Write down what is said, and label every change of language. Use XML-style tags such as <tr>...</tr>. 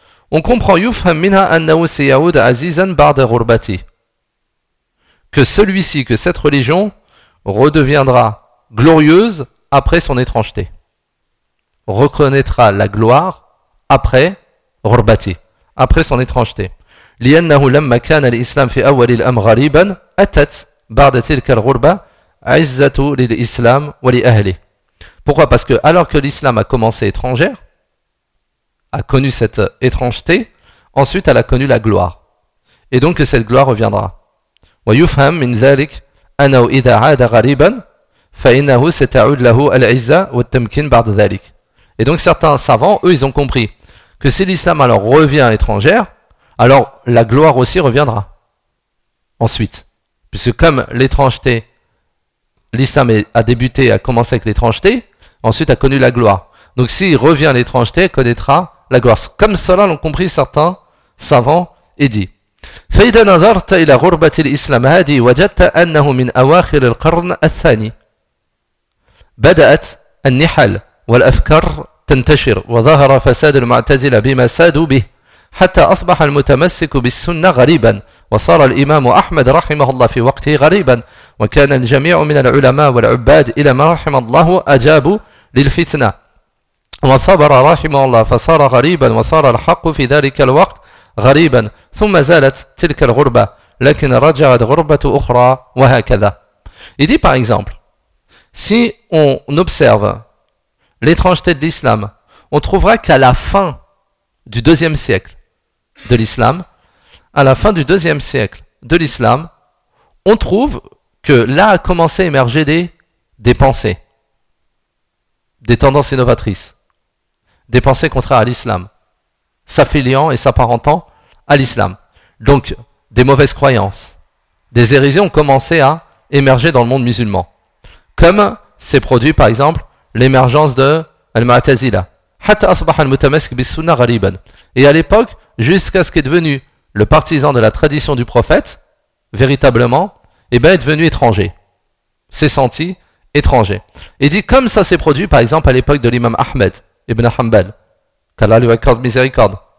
<fr>On comprend</fr> <ar>yufham minha annahu sayaud 'azizan ba'd ghurbatihi.</ar> <fr>Que celui-ci, que cette religion redeviendra glorieuse après son étrangeté. Reconnaîtra la gloire après ghurbati, après son étrangeté.</fr> <ar>لأنه لما كان الإسلام في أول الأمر غريبا أتت بعد تلك الغربة عزة للإسلام ولأهله.</ar> <fr>Pourquoi? Parce que alors que l'islam a commencé étrangère, a connu cette étrangeté, ensuite elle a connu la gloire. Et donc que cette gloire reviendra.</fr> <ar>ويفهم من ذلك أنه إذا عاد غريبا فإنه ستعود له العزة والتمكين بعد ذلك.</ar> <fr>Et donc certains savants, eux, ils ont compris que si l'islam alors revient étrangère, alors la gloire aussi reviendra ensuite. Puisque comme l'étrangeté, l'islam a débuté, a commencé avec l'étrangeté, ensuite a connu la gloire. Donc s'il revient à l'étrangeté, il connaîtra la gloire. Comme cela l'ont compris certains savants et dit.</fr> <ar>فإذا نظرت إلى غربة الإسلام هذه وجدت أنه من أواخر القرن الثاني بدأت النحل والأفكار تنتشر وظهر فساد المعتزلة بما سادوا به حتى أصبح المتمسك بالسنة غريبا وصار الإمام أحمد رحمه الله في وقته غريبا وكان الجميع من العلماء والعباد إلى ما رحم الله أجابوا للفتنة وصبر رحمه الله فصار غريبا وصار الحق في ذلك الوقت غريبا ثم زالت تلك الغربة لكن رجعت غربة أخرى وهكذا.</ar> <fr>Il dit par exemple, si on observe l'étrangeté de l'islam, on trouvera qu'à la fin du deuxième siècle de l'islam, à la fin du deuxième siècle de l'islam, on trouve que là a commencé à émerger des pensées, des tendances innovatrices, des pensées contraires à l'islam, s'affiliant et s'apparentant à l'islam. Donc, des mauvaises croyances, des hérésies ont commencé à émerger dans le monde musulman. Comme s'est produit, par exemple, l'émergence de Al-Mu'tazila.</fr> <ar>حتى أصبح المتمسك بالسنة غريبا.</ar> <fr>Et à l'époque, jusqu'à ce qu'est devenu le partisan de la tradition du prophète, véritablement, est devenu étranger. S'est senti étranger. Et dit, comme ça s'est produit, par exemple, à l'époque de l'imam Ahmed ibn Hanbal, qu'Allah lui accorde miséricorde.</fr>